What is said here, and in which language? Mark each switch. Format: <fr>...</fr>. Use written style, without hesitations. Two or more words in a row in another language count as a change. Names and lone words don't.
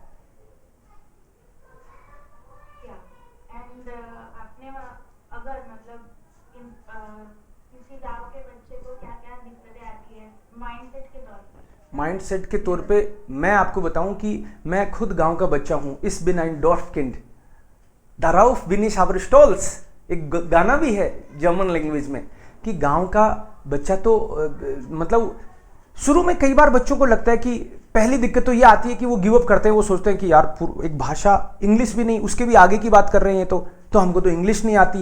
<hi>अगर मतलब किसी गांव के बच्चे को क्या क्या दिक्कतें आती है माइंडसेट के तौर पर? माइंडसेट के तौर पे मैं आपको बताऊं कि मैं खुद गांव का बच्चा हूं।</hi> <de>Ich bin ein Dorfkind, darauf bin ich aber stolz,</de> <hi>एक गाना भी है</hi> <en>German language</en> <hi>में कि गांव का बच्चा तो मतलब शुरू में कई बार बच्चों को लगता है कि पहली दिक्कत तो ये आती है कि वो</hi> <en>give up</en> <hi>करते हैं। वो सोचते हैं कि यार एक भाषा, इंग्लिश भी नहीं, उसके भी आगे की बात कर रहे हैं तो हमको तो इंग्लिश नहीं आती।</hi>